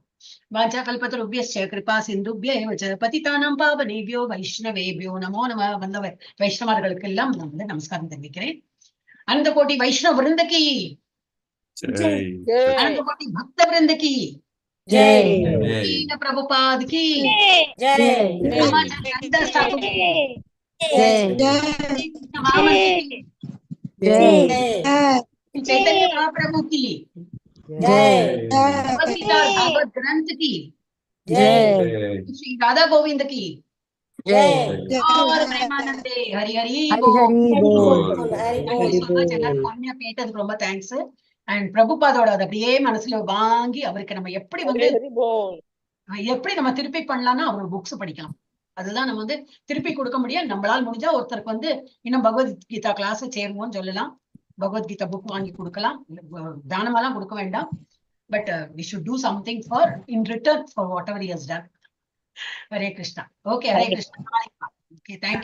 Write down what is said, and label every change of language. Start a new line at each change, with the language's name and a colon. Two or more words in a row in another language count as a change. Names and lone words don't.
Sanskrit: वाञ्छा कल्पतरुभ्यश्च कृपा सिन्धुभ्य एव च पतितानां पावनेभ्यो वैष्णवेभ्यो नमो नमः.
Tamil: வந்த வைஷ்ணவர்களுக்கு எல்லாம் நான் வந்து நமஸ்காரம் தெரிவிக்கிறேன்.
Hindi: अनंत कोटि वैष्णव वृंद की, अनंत कोटि भक्त वृंद की, प्रभुपाद की चैतन्य महाप्रभु की भागवत ग्रंथ की श्री राधा गोविंद की और प्रेमानंदे हरि हरि
Tamil: கேட்டதுக்கு ரொம்ப தேங்க்ஸ். அண்ட் பிரபுபாதோட அது அப்படியே மனசுல வாங்கி அவருக்கு நம்ம எப்படி நம்ம திருப்பி பண்ணலாம்னா அவரோட புக்ஸ் படிக்கலாம். அதுதான் நம்ம வந்து திருப்பி கொடுக்க முடியும். நம்மளால முடிஞ்சா ஒருத்தருக்கு வந்து இன்னும் பகவத்கீதா கிளாஸ் சேருவோம்னு சொல்லலாம். பகவத்கீதா புக் வாங்கி கொடுக்கலாம். தானமெல்லாம் கொடுக்க வேண்டாம்.
English: பட் we should do something for in return for whatever he has done. Hare Krishna. Okay, Hare Krishna. Okay, thank you.